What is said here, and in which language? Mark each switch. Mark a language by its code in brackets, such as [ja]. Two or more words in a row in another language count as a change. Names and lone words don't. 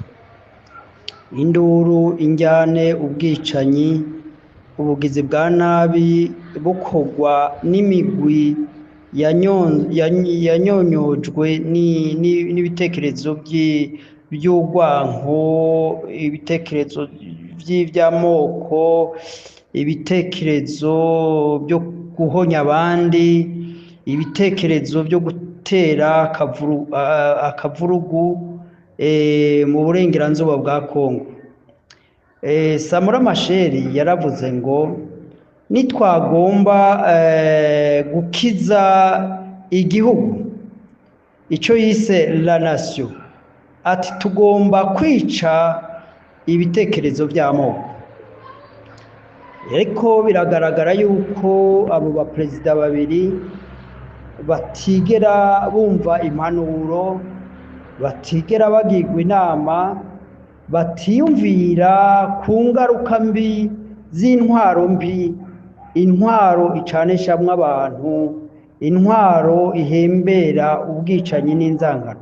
[rn] Induru, injyane, ubwicanyi, ubugizi bwa nabi bukorwa n'imigwi yanyonyojwe n'ibitekerezo by'urwanko, ibitekerezo by'amoko, ibitekerezo byo guhonya abandi, ibitekerezo byo gutera akavurugu mu burengerazuba bwa Kongo. Samura Machel yaravuze ngo nitwagomba gukiza igihugu, icyo yise [fr] la nation, [rn] ati tugomba kwica ibitekerezo by'amoko. Ariko biragaragara yuko abo baperezida babiri batigera bumva impanuro, batigera bagirwa inama, batiyumvira ku ngaruka mbi z'intwaro mbi, intwaro icanishamwe abantu, intwaro ihembera ubwicanyi n'inzangano.